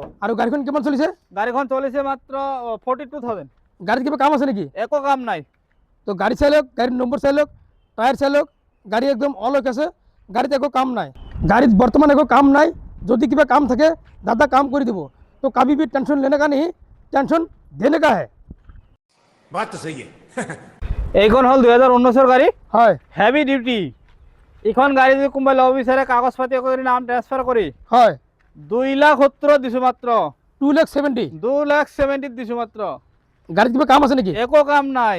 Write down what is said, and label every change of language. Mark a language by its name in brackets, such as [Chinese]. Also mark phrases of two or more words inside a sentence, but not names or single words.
[Assamese] আৰু গাড়ীখন কিমান চলিছে গাড়ীখন চলিছে মাত্ৰ 42,000 গাড়ীত কিবা কাম আছে নেকি একো কাম নাই তো গাড়ি চাই লওক গাড়ির নম্বর চাই লওক টায়ার চাই লওক গাড়ি একদম অলক আছে গাড়িতে একো কাম নাই গাড়িত বর্তমান একো কাম নাই যদি কিবা কাম থাকে দাদা কাম করে দিব [Hindi] तो कभी भी टेंशन लेने का नहीं टेंशन देने का है बात तो सही है [Assamese] এইখন হল 2019 গাড়ী হয় হেভি ডিউটি এইখন গাড়ী যদি কোনোবাই ল'ব বিচাৰে কাগজ পাতি কৰি নাম ট্ৰান্সফাৰ কৰি হয় 2,70,000 দিছো মাত্ৰ 2,70,000 2,70,000 দিছো মাত্ৰ গাড়িত কিবা কাম আছে নাকি একো কাম নাই